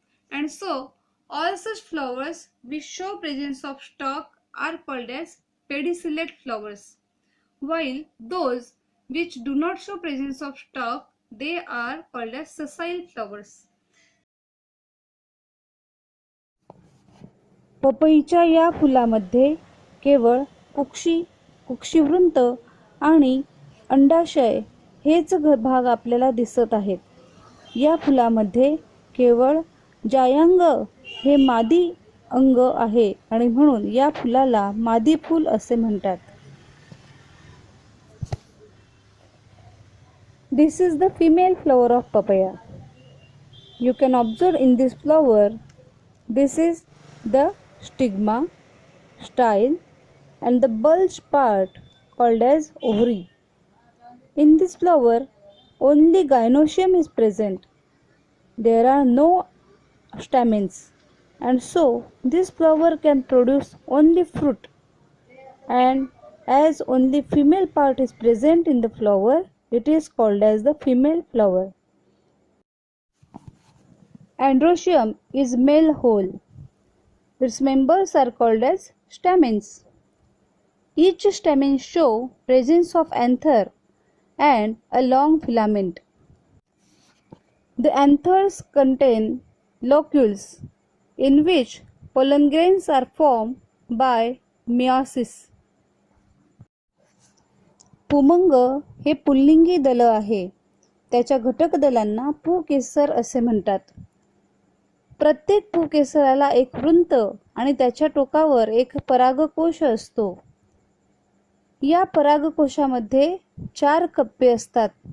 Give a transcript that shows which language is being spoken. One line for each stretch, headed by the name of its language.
English: And so all such flowers which show presence of stalk are called as pedicellate flowers, while those which do not show presence of stalk, they are called as sessile flowers.
Marathi: पपईच्या या फुलामध्ये केवळ कुक्षिवृंत आणि अंडाशय हेच भाग आपल्याला दिसत आहेत. या फुलामध्ये केवळ जायांग हे मादी अंग आहे आणि म्हणून या फुलाला मादी फूल असे म्हणतात.
English: This is the female flower of papaya. You can observe in this flower, this is the stigma, style, and the bulge part called as ovary. In this flower, only gynoecium is present. There are no stamens, and so this flower can produce only fruit. And as only female part is present in the flower, it is called as the female flower. Androecium is male whole. Its members are called as stamens. Each stamen show presence of anther and a long filament. The anthers contain locules in which pollen grains are formed by meiosis.
Marathi: पुमंग हे पुल्लिंगी दल आहे. त्याच्या घटक दलांना पुकेसर असे म्हणतात. प्रत्येक पुकेसराला एक वृंत आणि त्याच्या टोकावर एक परागकोश असतो. या परागकोशामध्ये 4 कप्पे असतात.